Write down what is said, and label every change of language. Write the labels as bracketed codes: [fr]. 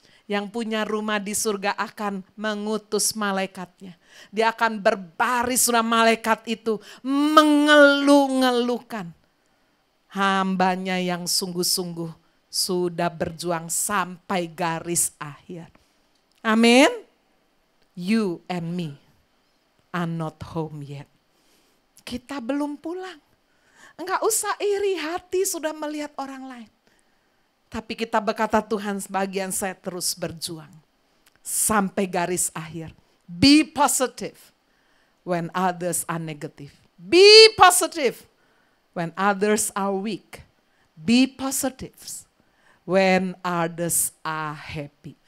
[id] Yang punya rumah di surga akan mengutus malaikatnya. Dia akan berbaris, surah malaikat itu mengeluh-ngeluhkan. Hambanya yang sungguh-sungguh sudah berjuang sampai garis akhir. Amin. [en] You and me are not home yet. [id] Kita belum pulang. Enggak usah iri hati sudah melihat orang lain. Tapi kita berkata, Tuhan, sebagian saya terus berjuang sampai garis akhir. [en] Be positive when others are negative. Be positive when others are weak. Be positive when others are happy.